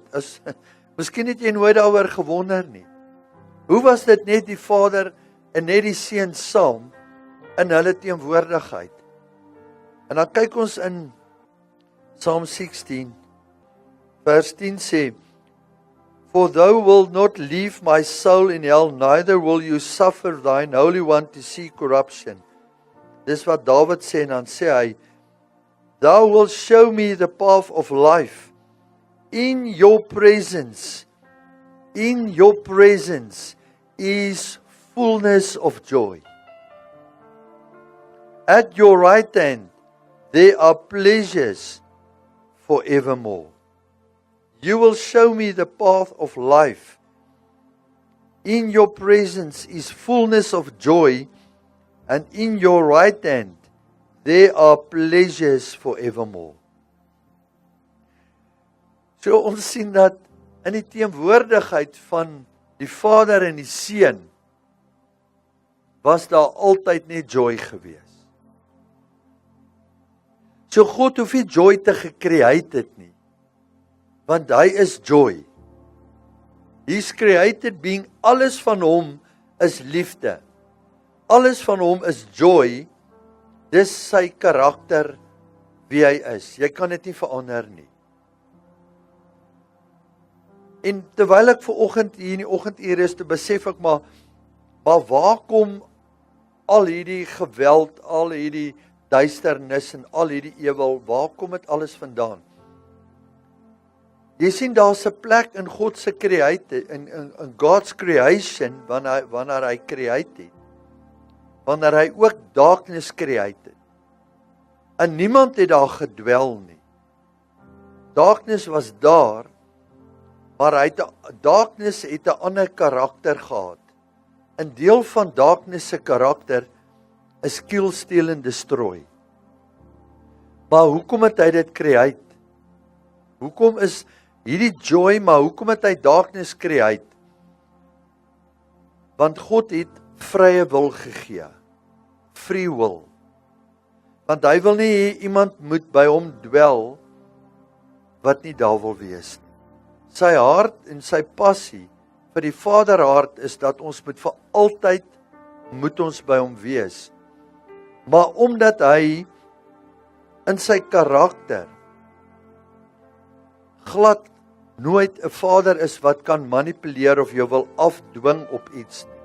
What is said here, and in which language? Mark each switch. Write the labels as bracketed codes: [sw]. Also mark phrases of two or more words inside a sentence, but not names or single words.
[af] Miskien het jy nooit daaroor gewonder nie. Hoe was dit net die Vader en net die Seun saam in hulle teenwoordigheid? En dan kyk ons in Psalm 16, vers 10 sê, [en] For thou wilt not leave my soul in hell, neither will you suffer thine Holy One to see corruption. [af] Dis wat David sê, en dan sê hy, [en] Thou wilt show me the path of life. In your presence is fullness of joy. At your right hand, there are pleasures forevermore. You will show me the path of life. In your presence is fullness of joy, and in your right hand, there are pleasures forevermore. [af] So ons sien dat in die teenwoordigheid van die Vader en die Seun was daar altyd net joy gewees. So God hoef nie joy te gecreate het nie, want hy is joy. [en] He's created being, [af] alles van hom is liefde. Alles van hom is joy. Dis sy karakter wie hy is. Jy kan dit nie verander nie. En terwyl ek vanoggend hier in die oggendure is, te besef ek maar waar kom al hierdie geweld, al hierdie duisternis en al hierdie ewel, waar kom dit alles vandaan? Jy sien daar's 'n plek in God se create, [en] in God's creation, [af] wanneer hy create het. Wanneer hy ook darkness create het. En niemand het daar gedwel nie. Darkness was daar, maar darkness het 'n ander karakter gehad. 'n Deel van darkness se karakter is [en] kill, steal [af] en destroy. Maar hoekom het hy dit create? Hoekom is hierdie joy, maar hoekom het hy darkness create? Want God het vrye wil gegee. [en] Free will. [af] Want hy wil nie hê iemand moet by hom dwel wat nie daar wil wees nie. Sy hart en sy passie vir die Vaderhart is dat ons vir altyd moet ons by hom wees. Maar omdat hy in sy karakter glad nooit 'n vader is wat kan manipuleer of jou wil afdwing op iets nie.